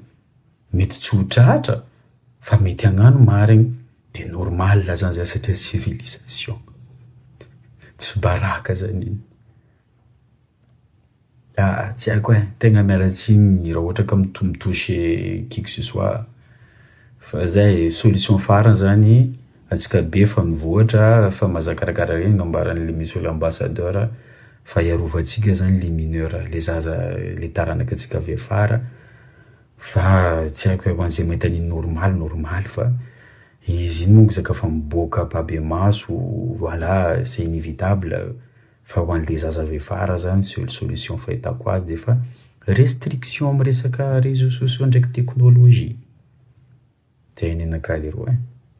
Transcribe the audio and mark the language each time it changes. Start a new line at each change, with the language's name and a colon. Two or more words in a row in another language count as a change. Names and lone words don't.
Malagasy: Mety tsy ho tratra fa mety agnano marigny de normal zany zay satria civilisation. Tsy baraka zany igny. Tsy haiko tegna miala tsiny raha ohatra ka mitoucher
French: qui que ce soit.
Malagasy: Fa zay solution farany zany atsika be fa mivoatra fa mazaka karaha regny nambaran'le misy olo ambassadeur fa iarovantsika zany le mineur le zaza le taranaka atsika avy afara fa tsy haiko ho an'izay mahita an'iny normal fa izy iny monko zaka fa miboaka babe maso
French: voilà c'est inévitable
Malagasy: fa ho an'le zaza avy afara zany
French: seule solution
Malagasy: fahitako azy de fa restriction amin'ny resaka
French: réseaux sociaux
Malagasy: ndraiky teknôlôjia. Zay ny anakahy leroa.